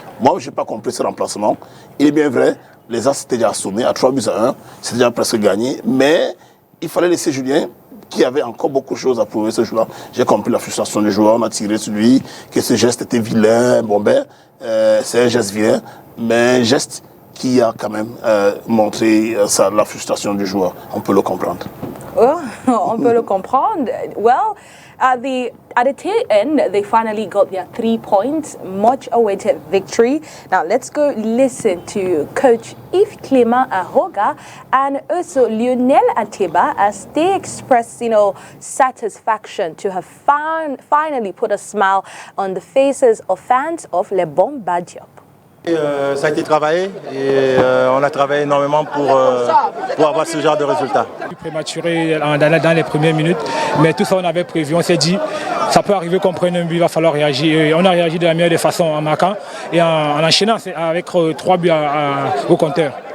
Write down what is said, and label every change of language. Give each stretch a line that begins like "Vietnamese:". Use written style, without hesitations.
French: Moi, je n'ai pas compris ce remplacement. Il est bien vrai, les As étaient déjà assommés à 3-1, c'était déjà presque gagné, mais il fallait laisser Julien, qui avait encore beaucoup de choses à prouver ce jour-là. J'ai compris la frustration du joueur, on a tiré sur lui, que ce geste était vilain. Bon ben, c'est un geste vilain, mais un geste qui a quand même montré la frustration du joueur. On peut le comprendre. Oh, on peut le comprendre.
English: Well, at the tail end, they finally got their 3 points, much awaited victory. Now let's go listen to Coach Yves Clément Aroga and also Lionel Ateba as they express, satisfaction to have finally put a smile on the faces of fans of Le Bon Badiop.
French: Ça a été travaillé et on a travaillé énormément pour avoir ce genre de résultat. Prématuré dans les premières minutes, mais tout ça on avait prévu, on s'est dit ça peut arriver qu'on prenne un but, il va falloir réagir. Et on a réagi de la meilleure des façons en marquant et en enchaînant avec 3 buts au compteur.